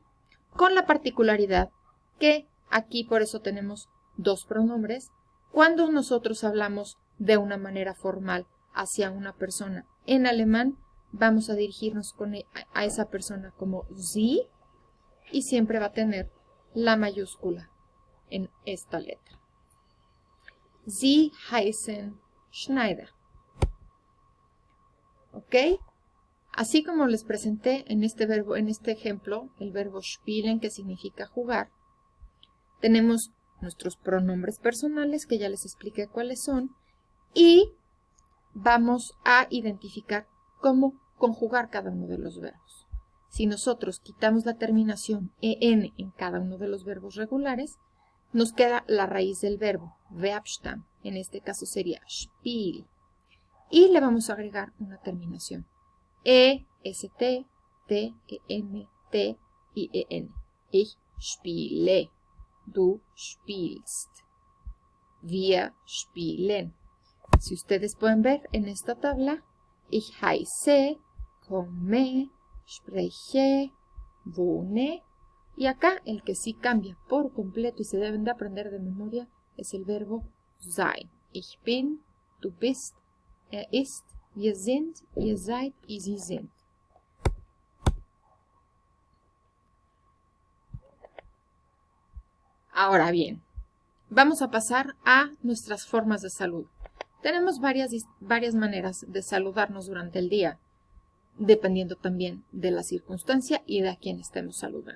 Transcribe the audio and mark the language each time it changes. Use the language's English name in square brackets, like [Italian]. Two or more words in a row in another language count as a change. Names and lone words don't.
[Spanish] Con la particularidad que aquí por eso tenemos 2 pronombres. Cuando nosotros hablamos de una manera formal hacia una persona en alemán, vamos a dirigirnos a esa persona como sie y siempre va a tener la mayúscula en esta letra. [German] Sie heißen Schneider. [Spanish] ¿Ok? Así como les presenté en este ejemplo, el verbo spielen, que significa jugar, tenemos nuestros pronombres personales, que ya les expliqué cuáles son, y vamos a identificar cómo conjugar cada uno de los verbos. Si nosotros quitamos la terminación en cada uno de los verbos regulares, nos queda la raíz del verbo, Verbstamm, en este caso sería spiel, y le vamos a agregar una terminación, st, ten, t y en. [German] Ich spiele, du spielst, wir spielen. [Spanish] Si ustedes pueden ver en esta tabla, [German] ich heiße, komme, spreche, wohne. [Spanish] Y acá el que sí cambia por completo y se deben de aprender de memoria es el verbo sein. [German] Ich bin, du bist, ist, wir sind, ihr seid y sie sind. [Spanish] Ahora bien, vamos a pasar a nuestras formas de salud. Tenemos varias maneras de saludarnos durante el día, dependiendo también de la circunstancia y de a quién estemos saludando.